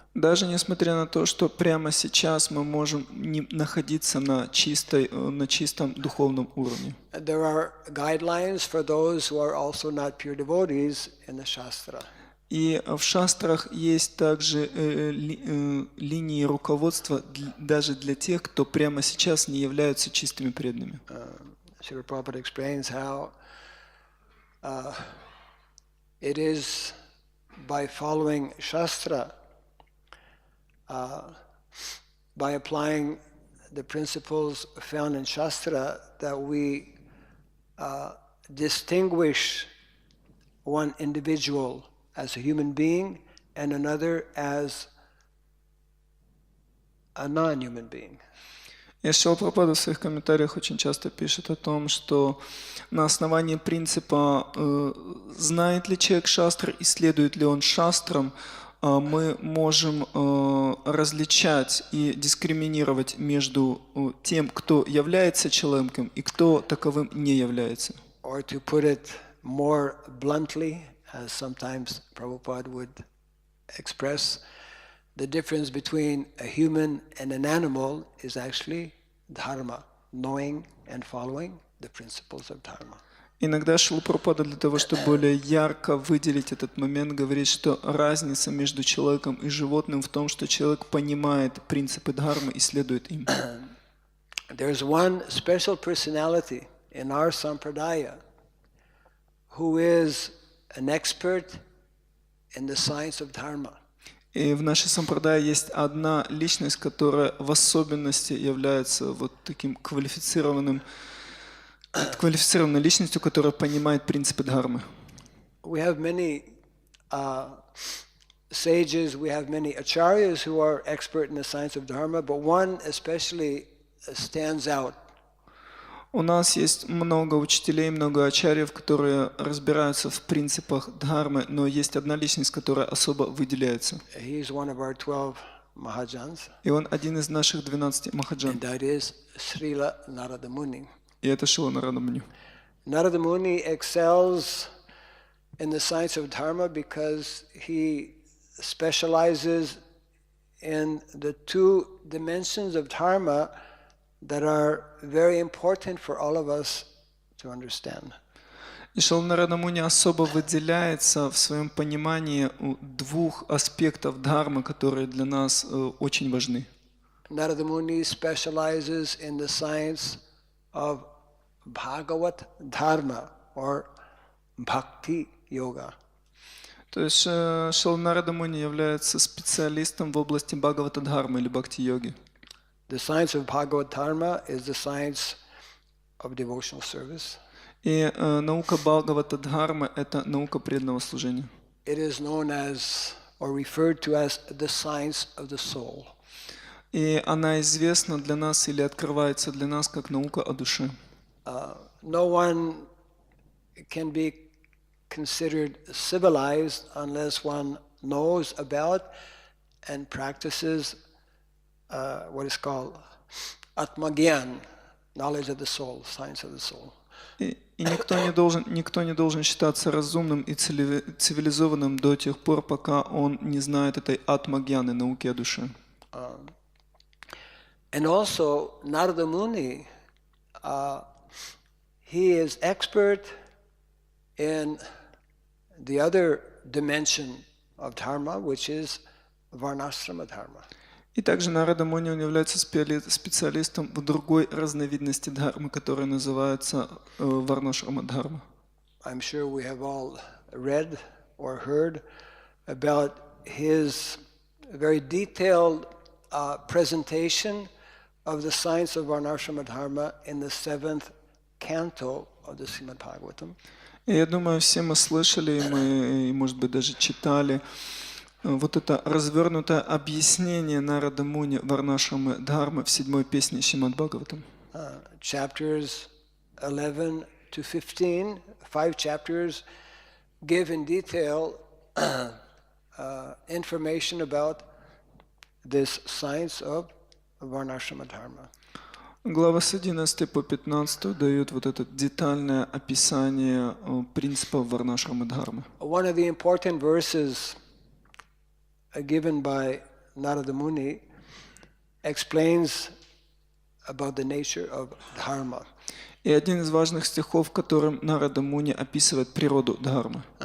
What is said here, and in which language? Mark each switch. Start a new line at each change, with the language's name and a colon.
Russian: Даже несмотря на то, что прямо сейчас мы можем не находиться на чистом духовном уровне.
English: There are guidelines for those who are also not pure devotees in the Shastra.
Russian: И в шастрах есть также линии руководства даже для тех, кто прямо сейчас не являются чистыми преданными.
English: Srila Prabhupada explains how it is by following Shastra, by applying the principles found in Shastra, that we distinguish one individual as a human being and another as a non-human being.
Russian: И Шрила Прабхупада в своих комментариях очень часто пишет о том, что на основании принципа знает ли человек шастры, исследует ли он шастрам, мы можем различать и дискриминировать между тем, кто является человеком и кто таковым не является.
English: Or to put it more bluntly, as sometimes Prabhupada would express, the difference between a human and an animal is actually dharma, knowing and following the principles of dharma.
Russian: Иногда Шрила Прабхупада для того, чтобы более ярко выделить этот момент, говорит, что разница между человеком и животным в том, что человек понимает принципы дхармы и следует им.
English: There's one special personality in our sampradaya who is an expert in the science of dharma.
Russian: И в нашей сампрадае есть одна личность, которая в особенности является вот таким квалифицированной личностью, которая понимает принципы дхармы.
English: We have many sages, we have many acharyas who are expert in the science of dharma, but one especially stands out.
Russian: У нас есть много учителей, много ачарьев, которые разбираются в принципах дхармы, но есть одна личность, которая особо выделяется.
English: He's one of our 12 Mahajans.
Russian: И он один из наших 12 махаджан.
English: And that is Srila Narada Muni.
Russian: И это Шрила Нарада Муни.
English: Narada Muni excels in the science of dharma because he specializes in the two dimensions of dharma that are very important for all of us to understand.
Russian: И Шрила Нарада Муни особо выделяется в своем понимании двух аспектов дхармы, которые для нас очень важны.
English: Narada Muni specializes in the science of Bhagavat dharma or Bhakti-йога.
Russian: То есть Шрила Нарада Муни является специалистом в области Бхагавата дхармы или Бхакти-йоги.
English: The science of Bhagavat dharma is the science of devotional service.
Russian: И наука Бхагавата дхармы – это наука преданного служения.
English: It is known as or referred to as the science of the soul.
Russian: И она известна для нас или открывается для нас как наука о душе.
English: No one can be considered civilized unless one knows about and practices what is called atmagyan, knowledge of the soul, science of the soul.
Russian: И никто не должен считаться разумным и цивилизованным до тех пор, пока он не знает этой атмагьяны, науки о душе.
English: And also Narada Muni, he is expert in the other dimension of dharma, which is Varnashrama dharma.
Russian: И также Нарада Муни является специалистом в другой разновидности дхармы, которая называется Варнашрама дхарма.
English: I'm sure we have all read or heard about his very detailed presentation of the science of Varnashrama dharma in the 7th canto of the Srimad Bhagavatam.
Russian: И я думаю, все мы слышали, и, может быть, даже читали вот это развернутое объяснение Нарада Муни Варнашрамы дхармы в 7-й песне Шримад Бхагаватам.
English: Chapters 11 to 15, 5 chapters, give in detail information about this science of Varnashrama dharma.
Russian: Глава с 11 по 15 дают вот это детальное описание принципов Варнашрамы дхармы.
English: One of the important verses given by Narada Muni explains about the nature of dharma.
Russian: И один из важных стихов, которым Нарада Муни описывает природу дхармы.